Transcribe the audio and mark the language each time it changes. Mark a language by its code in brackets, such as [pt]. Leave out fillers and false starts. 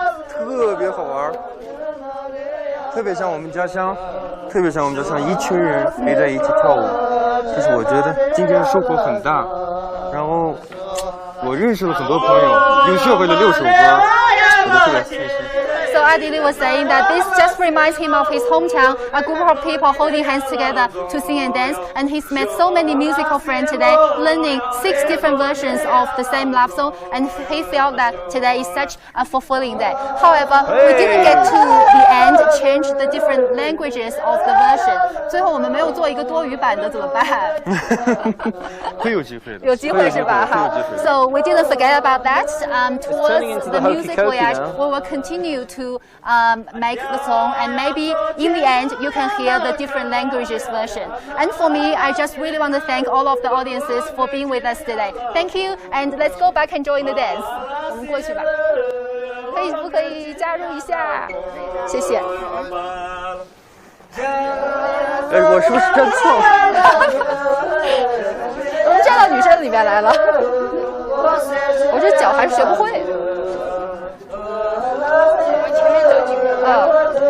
[zh] 特别好玩，特别像我们家乡，一群人围在一起跳舞。就是我觉得今天收获很大，然后我认识了很多朋友，又学会了6首歌，我就特别开心。 [en] So Adili was saying that this just reminds him of his hometown, a group of people holding hands together to sing and dance, and he's met so many musical friends today, learning 6 different versions of the same love song, and he felt that today is such a fulfilling day. However, we didn't get to the end, change the different languages of the version. [zh] 最后我们没有做一个多语版的怎么办？会有机会的，有机会是吧？ [en] 好 ，So we didn't forget about that. Towards the music voyage, we will continue to make the song, and maybe in the end you can hear the different languages version. And for me, I just really want to thank all of the audiences for being with us today. Thank you, and let's go back and join the dance. [zh] 我们过去吧，不可以加入一下？谢谢。我是不是站错了？我们站到女生里面来了，我这脚还是学不会。前面走几个。